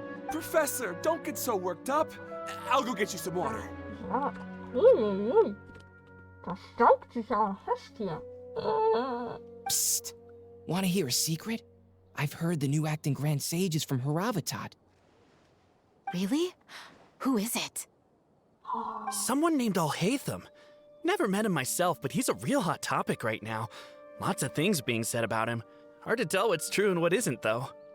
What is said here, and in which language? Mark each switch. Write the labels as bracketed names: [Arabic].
[English] Professor, don't get so worked up. I'll go get you some water. [German] Ja. Uiuiui. Das staubt sich ja fest hier. [English] Psst. Want to hear a secret? I've heard the new acting Grand Sage is from Haravatat. Really? Who is it? Someone named Alhaitham. Never met him myself, but he's a real hot topic right now. Lots of things being said about him. Hard to tell what's true and what isn't, though.